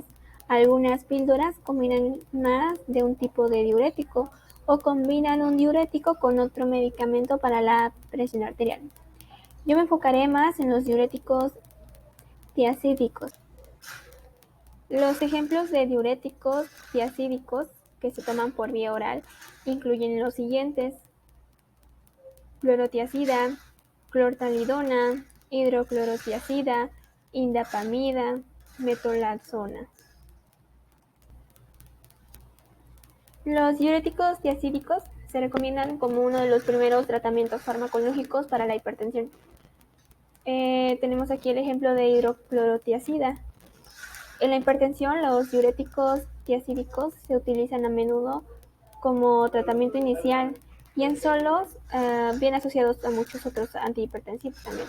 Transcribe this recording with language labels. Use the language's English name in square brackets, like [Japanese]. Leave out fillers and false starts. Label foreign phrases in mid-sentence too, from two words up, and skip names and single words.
[Spanish] Algunas píldoras combinan más de un tipo de diurético o combinan un diurético con otro medicamento para la presión arterial. Yo me enfocaré más en los diuréticos tiazídicos. Los ejemplos de diuréticos tiazídicos que se toman por vía oral incluyen los siguientes: clorotiazida, clortalidona, hidroclorotiazida, indapamida, metolazona. Los diuréticos tiazídicos se recomiendan como uno de los primeros tratamientos farmacológicos para la hipertensión. Tenemos aquí el ejemplo de hidroclorotiazida. En la hipertensión, los diuréticos tiazídicos se utilizan a menudo como tratamiento inicial y en solos, bien asociados a muchos otros antihipertensivos también.